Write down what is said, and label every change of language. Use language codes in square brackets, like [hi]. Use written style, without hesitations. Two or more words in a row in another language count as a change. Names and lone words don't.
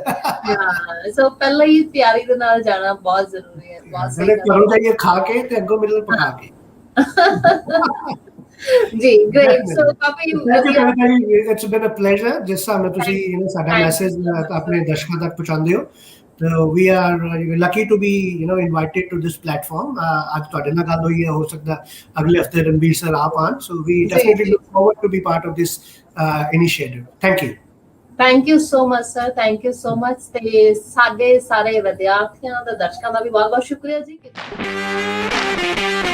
[pa] ਸੋ ਪਹਿਲਾਂ ਹੀ ਤਿਆਰੀ ਦੇ ਨਾਲ ਜਾਣਾ ਬਹੁਤ ਜ਼ਰੂਰੀ ਹੈ। ਘਰੋਂ ਜਾਈਏ ਖਾ ਕੇ ਤੇ ਅੱਗੋਂ ਮੇਰੇ ਨਾਲ ਪਕਾ ਕੇ। ਜੀ ਗ੍ਰੇਟ। ਸੋ ਕਾਫੀ [en] it's been a pleasure [pa] ਜਿਸ ਤਰ੍ਹਾਂ ਤੁਸੀਂ ਸਾਡਾ ਮੈਸੇਜ ਆਪਣੇ ਦਰਸ਼ਕਾਂ ਤੱਕ ਪਹੁੰਚਾਉਂਦੇ ਹੋ। [en] So we are lucky to be invited to this platform. [pa] आज ਤੁਹਾਡੇ ਨਾਲ ਗੱਲ ਹੋਈ ਹੈ, ਹੋ ਸਕਦਾ ਅਗਲੇ ਹਫਤੇ ਰਣਬੀਰ ਸਰ ਆਪ ਆਣ। [en] So we definitely look forward to be part of this initiative. Thank you. Thank you so much sir. Thank you so much। [pa] ਤੇ ਸਾਡੇ ਸਾਰੇ ਵਿਦਿਆਰਥੀਆਂ ਤੇ ਦਰਸ਼ਕਾਂ ਦਾ ਵੀ ਬਹੁਤ ਬਹੁਤ ਸ਼ੁਕਰੀਆ ਜੀ।